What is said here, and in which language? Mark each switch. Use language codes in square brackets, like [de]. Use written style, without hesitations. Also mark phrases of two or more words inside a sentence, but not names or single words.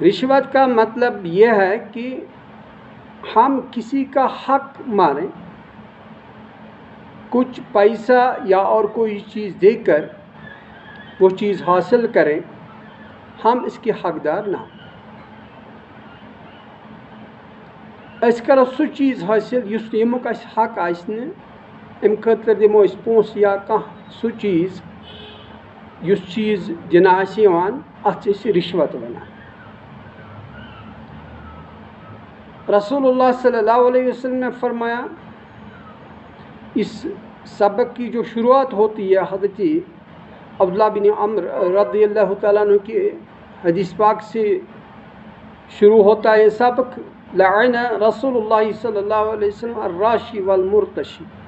[ur] رشوت کا مطلب یہ ہے کہ ہم کسی کا حق مانیں، کچھ پیسہ یا اور کوئی چیز دے کر وہ چیز حاصل کریں، ہم اس کے حقدار نہ ہوں۔ [ks] اس کرو سو چیز حاصل یس یمک اس حق آسنے، ام خاطر دمو اس پونس یا کانٛہہ سو چیز یس چیز دنہ آسہِ یوان، اتھ چھِ أسۍ رشوت ونان۔ [ur] رسول اللہ [ar] صلی اللہ علیہ وسلم [ur] نے فرمایا، اس سبق کی جو شروعات ہوتی ہے حضرت عبداللہ بن عمرو [ar] رضی اللہ تعالیٰ عنہ [ur] کی حدیث پاک سے شروع ہوتا ہے یہ سبق، [ar] لعن رسول اللہ صلی اللہ علیہ وسلم الراشی والمرتشی۔